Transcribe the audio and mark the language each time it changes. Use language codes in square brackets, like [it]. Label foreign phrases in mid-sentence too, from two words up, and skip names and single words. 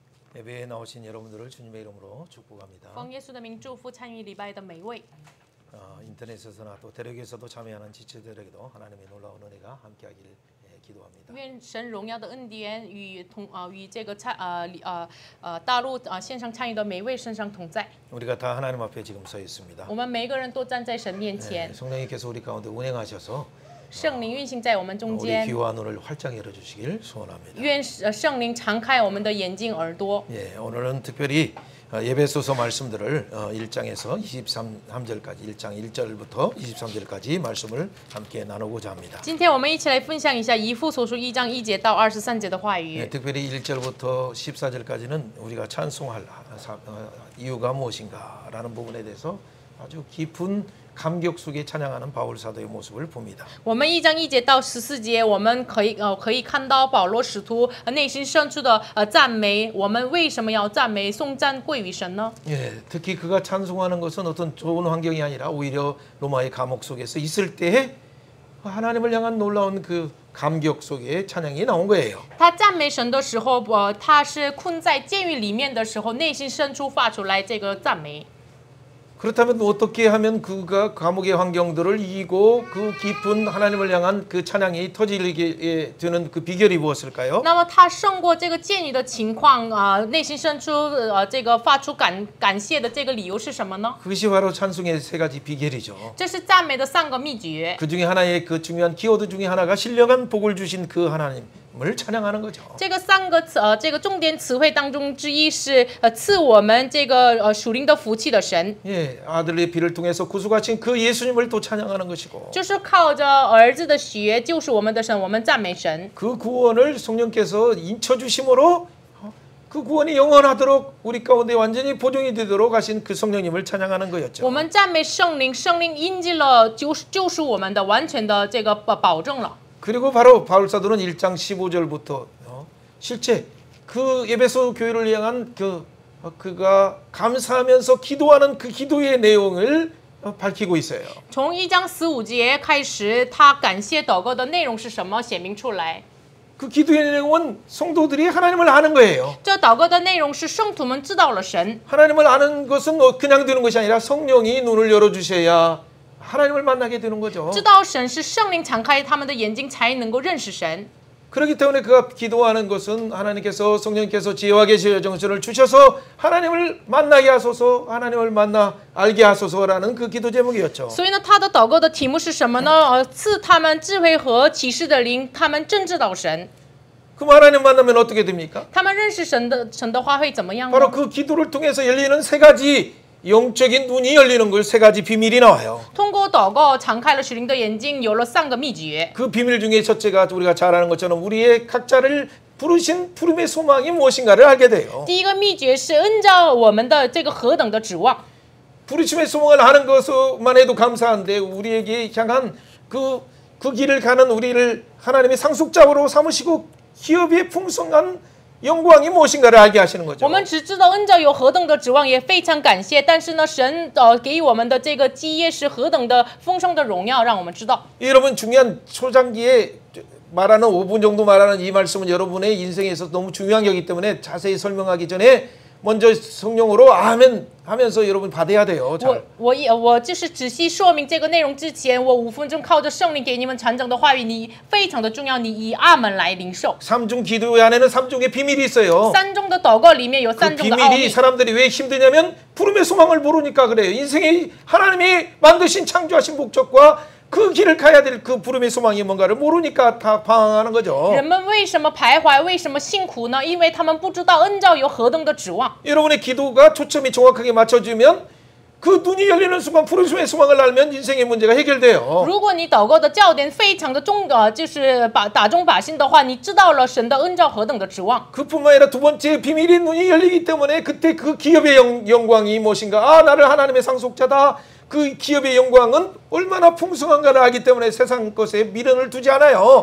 [ko] 예배에 나오신 여러분들을 주님의 이름으로 축복합니다. [zh] 奉耶稣的名祝福参与礼拜的每位。 [ko] 인터넷에서나 또 대륙에서도 참여하는 지체들에게도 하나님의 놀라운 은혜가 함께하기를 기도합니다. [zh] 愿神荣耀的恩典与这个大陆线上参与的每位身上同在。 [ko] 우리가 다 하나님 앞에 지금 서 있습니다. [zh] 我们每个人都站在神面前， [ko] 성령님께서 우리 가운데 운행하셔서 [zh] 圣灵运行在我们中 [ko] 우리 [zh] 间。 [ko] 귀와 눈을 활짝 열어주시길 소원합니다. [zh] 愿圣灵常开我们的眼睛耳朵。 [ko] 오늘은 특별히 예배소서 말씀들을 1장에서 23절까지 1장 1절부터 23절까지 말씀을 함께 나누고자 합니다. [zh] 今天我们一起来分享一下以弗所书1章1节到23节的话语。 [ko] 특별히 1절부터 14절까지는 우리가 찬송할 이유가 무엇인가라는 부분에 대해서 아주 깊은 감격 속에 찬양하는 바울 사도의 모습을 봅니다. [zh] 我们1章1节到14节，我们可以看到保罗使徒内心深处的赞美。我们为什么要赞美颂赞归于神呢？ [ko] 특히 그가 찬송하는 것은 어떤 좋은 환경이 아니라 오히려 로마의 감옥 속에서 있을 때에 하나님을 향한 놀라운 그 감격 속에 찬양이 나온 거예요. [zh] 他赞美神的时候，他是困在监狱里面的时候，内心深处发出来这个赞美。 [ko] 그렇다면 어떻게 하면 그가 감옥의 환경들을 이기고 그 깊은 하나님을 향한 그 찬양이 터지게 되는 그 비결이 무엇일까요? [zh] 那么他胜过这个监狱的情况内心深处这个发出感谢的这个理由是什么呢？ [ko] 그것이 바로 찬송의 세 가지 비결이죠. [zh] 这是赞美的3个秘诀。 [ko] 그 중에 하나의 그 중요한 키워드 중에 하나가 신령한 복을 주신 그 하나님을 찬양하는 거죠. [zh] 这个3个这个重点词汇当中之一是赐我们这个属灵的福气的神。 [ko] 아들의 피를 통해서 구속하신 그 예수님을 또 찬양하는 것이고 [zh] 就是靠着儿子的血救赎我们的神，我们赞美神。 [ko] 그 구원을 성령께서 인쳐 주심으로 그 구원이 영원하도록 우리 가운데 완전히 보존이 되도록 하신 그 성령님을 찬양하는 거였죠. [zh] 我们赞美圣灵，圣灵印记了救赎我们的完全的这个保证了。 [ko] 그리고 바로 바울 사도는 1장 15절부터 실제 그 에베소 교회를 향한 그가 감사하면서 기도하는 그 기도의 내용을 밝히고 있어요. [zh] 从1章15节开始，他感谢祷告的内容是什么，显明出来。 [ko] 그 기도의 내용은 성도들이 하나님을 아는 거예요. [zh] 这祷告的内容是圣徒们知道了神。 [ko] 하나님을 아는 것은 그냥 되는 것이 아니라 성령이 눈을 열어주셔야 하나님을 만나게 되는 거죠. [zh] 知道神是圣灵敞开他们的眼睛，才能够认识神。 [ko] 그렇기 때문에 그가 기도하는 것은 하나님께서 성령께서 지혜와 계시의 정신을 주셔서 하나님을 만나게 하소서, 하나님을 만나 알게 하소서라는 그 기도 제목이었죠. [zh] 所以呢，他的祷告的题目是什么呢？赐他们智慧和启示的灵，他们真知道神。 [ko] 그럼 하나님 만나면 어떻게 됩니까? [zh] 他们认识神的话会怎么样呢？ [ko] 바로 그 기도를 통해서 열리는 세 가지 영적인 눈이 열리는 걸 세 가지 비밀이 나와요. [zh] 通过祷告敞开了属灵的眼睛，有了3个秘诀。 [ko] 그 비밀 중에 첫째가 우리가 잘 아는 것처럼 우리의 각자를 부르신 부름의 소망이 무엇인가를 알게 돼요. [zh] 第一个秘诀是按照我们的这个何等的指望。 [ko] 부르심의 소망을 아는 것만 해도 감사한데 우리에게 향한 그 길을 가는 우리를 하나님의 상속자로 삼으시고 기업의 풍성한 영광이 무엇인가를 알게 하시는 거죠. [zh] 我们只知道恩照有何等的指望，也非常感谢。但是呢，神给予我们的这个基业是何等的丰盛的荣耀，让我们知道。 [ko] 여러분 중요한 초장기에 말하는 5분 정도 말하는 이 말씀은 여러분의 인생에서 너무 중요한 거기 때문에 자세히 설명하기 전에 먼저 성령으로 아멘 하면서 여러분 받아야 돼요. [zh] 我就是仔细说明这个内容之前，我5分钟靠着圣灵给你们传讲的话语，你非常的重要，你以阿门来领受。 [ko] 삼중 기도 안에는 삼중의 비밀이 있어요. [zh] 3 中的祷告里面有3 [ko] 그 [zh] 中的奥 [ko] 비밀이 [zh] 秘。 [ko] 사람들이 왜 힘드냐면 부름의 소망을 모르니까 그래요. 인생에 하나님이 만드신 창조하신 목적과 그 길을 가야 될 그 부름의 소망이 뭔가를 모르니까 다 방황하는 거죠. [zh] 人们为什么徘徊？为什么辛苦呢？因为他们不知道恩照有何等的指望。 [ko] 여러분의 기도가 초점이 정확하게 맞춰지면 그 눈이 열리는 순간 부름의 소망을 알면 인생의 문제가 해결돼요. [zh] 如果你祷告的焦点非常的就是打中靶心的话，你知道了神的恩照何等的指望。 [ko] 그뿐만 아니라 두 번째 비밀의 눈이 열리기 때문에 그때 그 기업의 영광이 무엇인가? 나를 하나님의 상속자다. 그 기업의 영광은 얼마나 풍성한가를 알기 때문에 세상 것에 미련을 두지 않아요.